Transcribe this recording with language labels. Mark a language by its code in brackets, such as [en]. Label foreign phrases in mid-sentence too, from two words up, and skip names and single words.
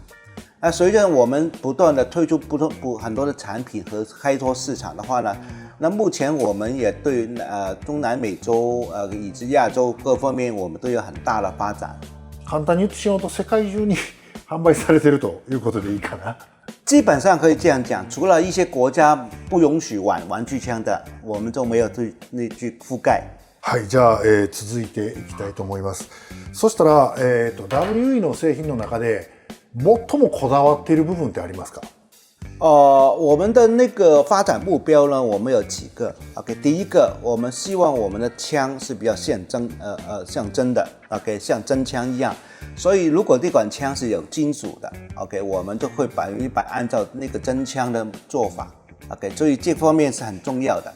[zh] 那随着我们不断的推出很多的产品和开拓市场的话呢，那目前我们也对中南美洲以及亚洲各方面我们都有很大的发展。 [ja] 簡単に言ってしまうと世界中に販売されているということでいいかな。 [zh] 基本上可以这样讲，除了一些国家不允许玩具枪的，我们就没有去覆盖。 [ja] はい、じゃあ、続いていきたいと思います。そしたら、WE の製品の中で最もこだわっている部分ってありますか？ [zh] 我们的那个发展目标呢，我们有几个。OK， 第一个，我们希望我们的枪是比较像真的 ，OK， 像真枪一样。所以如果这款枪是有金属的 ，OK， 我们就会100%按照那个真枪的做法 ，OK， 所以这方面是很重要的。